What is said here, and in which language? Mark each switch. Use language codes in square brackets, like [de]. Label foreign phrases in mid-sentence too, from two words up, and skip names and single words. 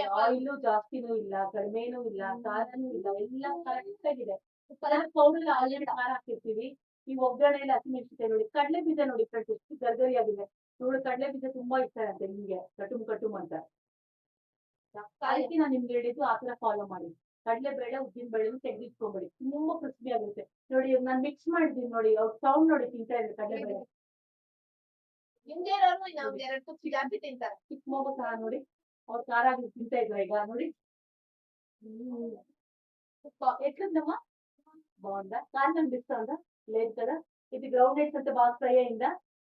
[kn] ಆಯಿಲು ಜಾಸ್ತಿನೂ ಇಲ್ಲ ಕಡಿಮೆನೂ ಇಲ್ಲ ಖಾರನೂ ಇಲ್ಲ ಎಲ್ಲ ಕರೆಕ್ಟ್ ಆಗಿದೆ ಪೌಡರ್ ಆಲ್ರೆಡಿ ಖಾರ ಹಾಕಿರ್ತೀವಿ ಈ ಒಗ್ಗರಣೆಯಲ್ಲಿ ಹಸಿಮೆಣಸಿನಕಾಯಿ ನೋಡಿ ಕಡಲೆ ಬೀಜ ನೋಡಿ ಫ್ರೆಂಡ್ಸ್ ಎಷ್ಟು ಗರ್ಗರಿಯಾಗಿದೆ ನೋಡಿ ಕಡಲೆ ಬೀಜ ತುಂಬಾ ಇಷ್ಟ ಆಗುತ್ತೆ ನಿಮ್ಗೆ ಕಟುಮ್ ಅಂತ ಅದಕ್ಕೆ ನಾನು ನಿಮ್ಗೆ ಹೇಳಿದ್ದು ಆ ತರ ಫಾಲೋ ಮಾಡಿ ಕಡಲೆ ಬೇಳೆ ಉದ್ದಿನ ಬೇಳೆ ತೆಗೆದಿಟ್ಕೊಂಬೇಡಿ ತುಂಬಾ ಕ್ರಿಸ್ಪಿ ಆಗುತ್ತೆ ನೋಡಿ ನಾನು ಮಿಕ್ಸ್ ಮಾಡಿದ್ದೀನಿ ನೋಡಿ ಅವ್ರ ಸೌಂಡ್ ನೋಡಿ ತಿಂತಾ ಇದ್ರೆ ಕಡಲೆ ಬೇಳೆ ಹಿಂದೆ ಇರೋರು ಇನ್ನೊಂದ್ ಎರಡು ತುಪ್ಪ ಜಾಸ್ತಿ ತಿಂತಾರೆ ಚಿಕ್ಕ ಮಗು ಸಹ ನೋಡಿ ಅವ್ರು ಖಾರ ತಿಂತಾ ಇದ್ರ ಈಗ ನೋಡಿ [te] ఎట్లుందమ్మా బాగుందా కారణం ఇస్తా ఉందా లేదు కదా ఇది [en] ground nuts [te] అంటే బాగా ఫ్రై అయిందా